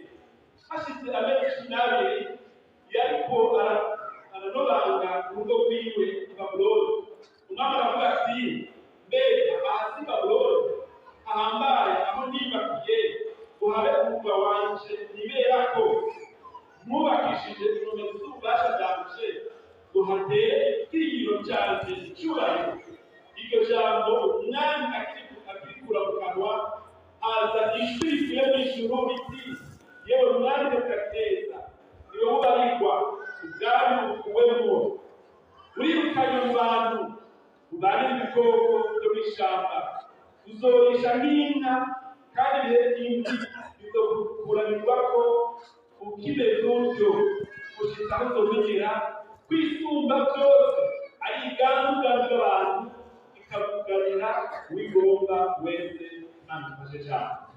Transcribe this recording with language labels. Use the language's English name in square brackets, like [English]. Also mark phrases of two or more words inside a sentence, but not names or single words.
[Rundi] Hashize amezi 12 yariko aranobanga urugo rwiwe i Babuloni. Umwami aravuga ati mbega ahasi Babuloni ahambaye aho nibakiye uhabe umugwa wanje niberako mwubakishije inkomezi z'ububasha bwanje uhatere igitinyiro cyanjye icyubahiro. Iryo jambo umwami akirikura mu kanwa haza ijwi rivuye mu ijuru riti yewe mwami Nebukadineza ni wowe ubarirwa ubwami bukuwemo urirukanye mu bantu ubane n'ibikoko byo mu ishyamba uzorisha nk'inka kandi ibihe byinshi bizokuranirwa ko ukimeze utyo gushitsa aho uzomenyera kwisumba byose ari iganzu bw'abantu ikavuganira uwigomba wese kandi ufashe cyane.